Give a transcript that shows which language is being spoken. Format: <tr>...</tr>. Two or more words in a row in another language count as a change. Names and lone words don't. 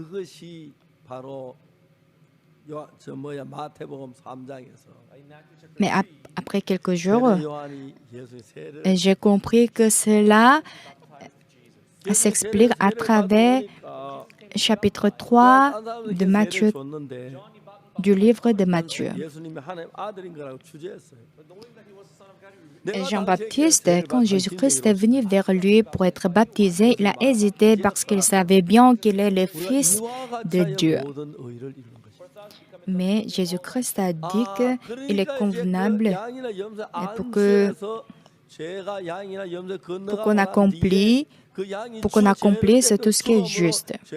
<fr>Mais après quelques jours, j'ai compris que cela s'explique à travers chapitre 3 de Matthieu, du livre de Matthieu.</fr> <ko>예수님이 하나님 아들인 거라고 주제했어요.</ko> <fr>Jean-Baptiste, quand Jésus-Christ est venu vers lui pour être baptisé, il a hésité parce qu'il savait bien qu'il est le Fils de Dieu. Mais Jésus-Christ a dit qu'il est convenable pour qu'on accomplisse tout ce qui est juste.</fr>